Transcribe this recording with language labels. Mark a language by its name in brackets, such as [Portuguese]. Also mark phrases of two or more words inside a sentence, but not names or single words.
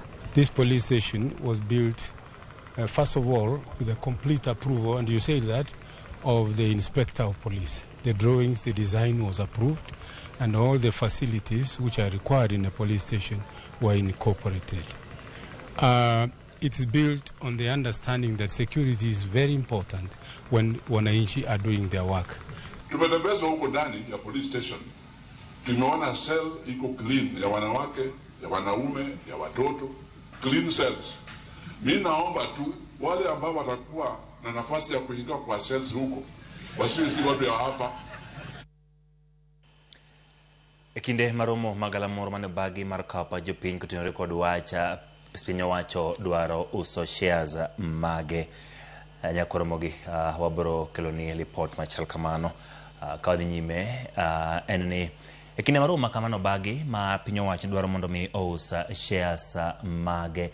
[English] This police station was built, first of all, with a complete approval, and you say that, of the inspector of police. The drawings, the design was approved, and all the facilities which are required in a police station were incorporated. It's built on the understanding that security is very important when wananchi are doing their work. [Swahili] Tumetembezwa huko ndani ya [English] police station. [Swahili] Tumeona cell iko clean ya wanawake, ya wanaume, ya watoto, [English] clean cells. [Swahili] Mimi naomba tu wale ambao watakuwa na nafasi ya kuingia kwa cells huko wasiwe si watu ya hapa. [Luo (Kenya and Tanzania)] Ekinde maromo magala moro mane bagi mar kapa jopiny kotenore kod wacha piny owacho dwaro uso shares mage. Nyakoromogi wabro keloni report machal kamano ka wadhi nyime en ni ekinde maromo makamano bagi ma piny owacho dwaro mondo mi ousa shares mage.